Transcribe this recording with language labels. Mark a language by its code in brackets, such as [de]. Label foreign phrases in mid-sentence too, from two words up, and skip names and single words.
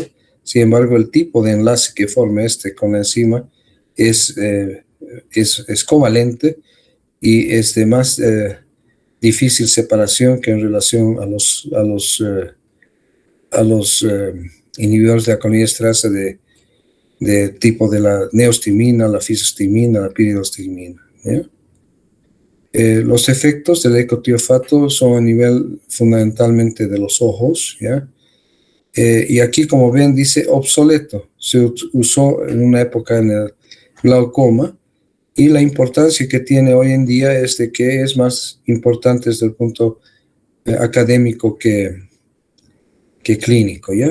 [es] Sin embargo, el tipo de enlace que forma con la enzima es covalente y es de más difícil separación que en relación a los inhibidores de la colinesterasa de tipo de la neostigmina, la fisostigmina, la piridostigmina, ¿ya? Los efectos del ecotiofato son a nivel fundamentalmente de los ojos, ¿ya? Y aquí, como ven, dice obsoleto. Se usó en una época en el glaucoma, y la importancia que tiene hoy en día es de que es más importante desde el punto académico que clínico, ¿ya?